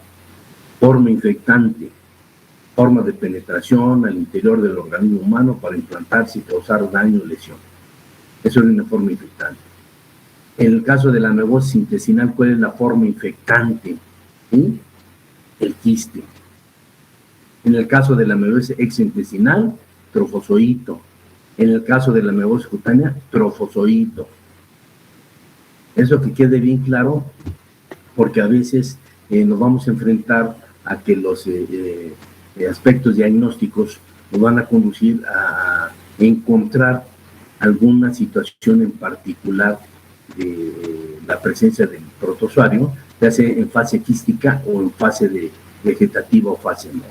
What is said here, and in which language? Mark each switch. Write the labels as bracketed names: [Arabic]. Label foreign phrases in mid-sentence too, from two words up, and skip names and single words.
[Spanish] Forma infectante, forma de penetración al interior del organismo humano para implantarse y causar daño o lesión. Eso es una forma infectante. En el caso de la amebosis intestinal, ¿cuál es la forma infectante? ¿Sí? El quiste. En el caso de la amebosis extraintestinal, trofozoito. En el caso de la amebosis cutánea, trofozoito. Eso que quede bien claro, porque a veces nos vamos a enfrentar a que los aspectos diagnósticos nos van a conducir a encontrar alguna situación en particular de la presencia del protozoario, ya sea en fase quística o en fase de vegetativa o fase no.